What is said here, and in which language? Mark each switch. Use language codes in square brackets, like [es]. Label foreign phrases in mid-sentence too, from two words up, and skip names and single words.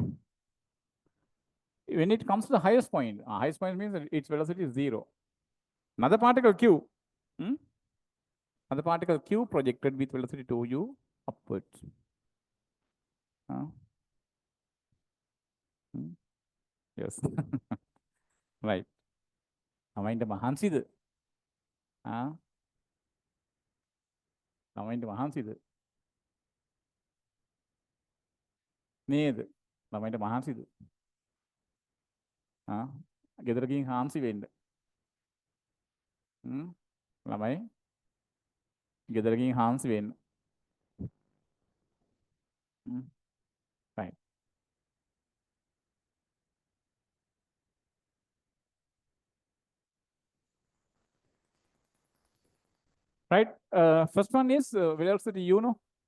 [en] When it comes to the highest point means that its velocity is 0. Another particle Q. Another particle Q projected with velocity 2u upwards. Yes. Right. Namainte mahansidu. Namainte mahansidu. Ned. Namainte mahansidu. [si] ගෙදර ගිහින් හාන්සි වෙන්න. ළමයි ගෙදර ගිහින් හාන්සි වෙන්න. [en] Right. Right. First one is velocity u, no?